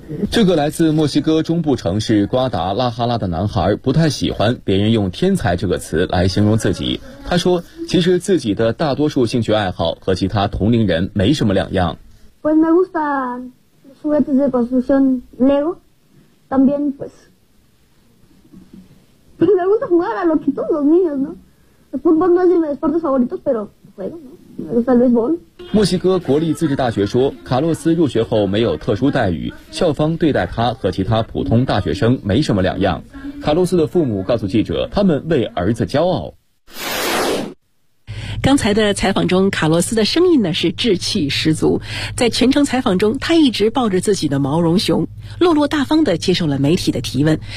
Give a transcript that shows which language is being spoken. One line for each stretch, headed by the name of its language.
Chinese: 这个来自墨西哥中部城市瓜达拉哈拉的男孩不太喜欢别人用天才这个词来形容自己，他说其实自己的大多数兴趣爱好和其他同龄人没什么两样。
Spanish: Pues me gustan los juguetes de construcción Lego. También, pues. Pues me gusta jugar a lo que todos los niños, ¿no? El fútbol no es de mis deportes favoritos, pero juego, ¿no?
Chinese: 墨西哥国立自治大学说，卡洛斯入学后没有特殊待遇，校方对待他和其他普通大学生没什么两样。卡洛斯的父母告诉记者，他们为儿子骄傲。刚才的采访中，卡洛斯的声音呢是稚气十足，在全程采访中他一直抱着自己的毛绒熊，落落大方地接受了媒体的提问。